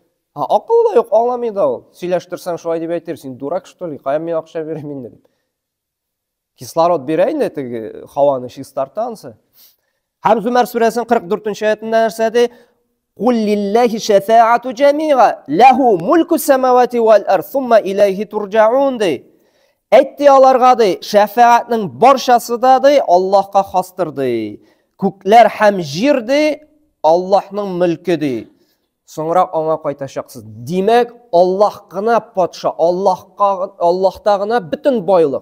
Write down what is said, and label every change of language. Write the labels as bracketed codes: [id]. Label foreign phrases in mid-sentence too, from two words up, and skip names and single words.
[tt] Акылда юк, аңламый да ул. Сөйләштерсәң шулай дип әйтер, син [ru] дурак что ли, [tt] каян мин акча бирәм инде дип. Кислород бирә инде теге һаваны чистартансы. Һәм Зумар сүрәсенең 44 аятында нәрсә ди? [ar] «قل لله الشفاعة جميعا, له ملك السماوات والأرض ثم إليه ترجعون» ди. [tt] Әйтте аларга ди, шафаатның барчасы да ди Аллаһка хастыр ди. Күкләр һәм җир ди Аллаһның мөлке ди. Соңрак аңа кайтачаксыз. Димәк, Аллаһ гына патша, Аллаһта гына бөтен байлык.